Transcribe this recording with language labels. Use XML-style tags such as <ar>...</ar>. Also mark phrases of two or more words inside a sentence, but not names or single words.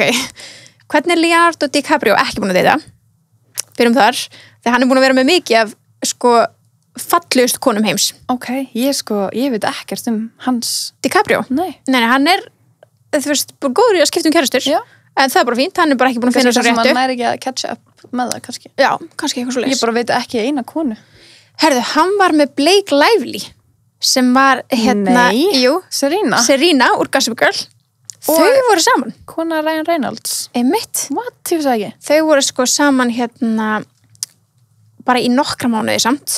<is>Hvernig er Leonardo DiCaprio ekki búin að deyta? Byrjum þar. Þegar hann er búin að vera með mikið af, sko, fallegust konum heims. Ok, ég veit ekkert hans DiCaprio? Nei, hann er, þú veist, bara góður í að skipta kærustur. Já. En það er bara fínt, hann er bara ekki búin að finna þess að réttu. Kannski hann næri ekki að</is> <en>catch up</en> <is>með það, kannski. Já, kannski eitthvað svo leys. Ég bara veit ekki eina konu. Herðu, hann var með Blake Lively, sem var, Nei, jú, Serena úr Gossip Girl. Þau voru saman. Kona Ryan Reynolds. Einmitt. What? Ég veist ekki. Þau voru sko saman bara í nokkra mánuði samt.</is>